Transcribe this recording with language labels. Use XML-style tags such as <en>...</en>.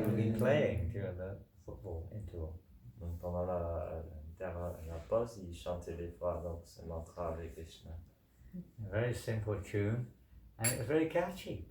<en>He would be playing during the football interval.</en> <fr>Donc pendant la pause, ils chantaient des fois donc ce mantra avec Krishna.</fr> <en>A very simple tune, and it was very catchy.</en>